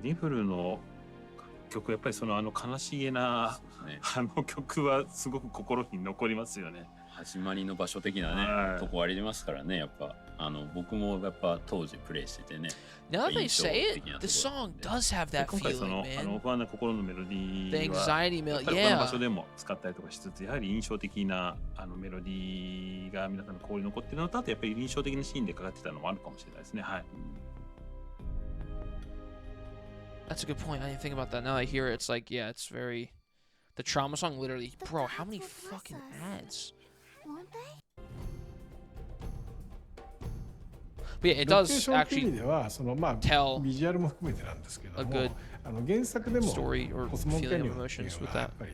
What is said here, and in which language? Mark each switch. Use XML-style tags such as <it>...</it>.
<ja>ニフルの曲、やっぱりその悲しげな、曲はすごく心に残りますよね。始まりの場所的なね、とこありますからね、やっぱ僕もやっぱ当時プレイしててね。</ja> <en>Now that they say it, the song does have that feeling, man.</en> <ja>不安な心のメロディー</ja> <en>The anxiety melody,</en> <ja>他の場所でも使ったりとかしつつ、やはり印象的なメロディーが皆さんの心に残っているのと、あとやっぱり印象的なシーンでかかってたのもあるかもしれないですね。はい。</ja> <en>That's a good point. I didn't think about that. Now I hear it, it's like, yeah, it's very... The trauma song, literally... Bro, how many fucking ads? But yeah, it does actually tell a good story or feeling of emotions with that.</en>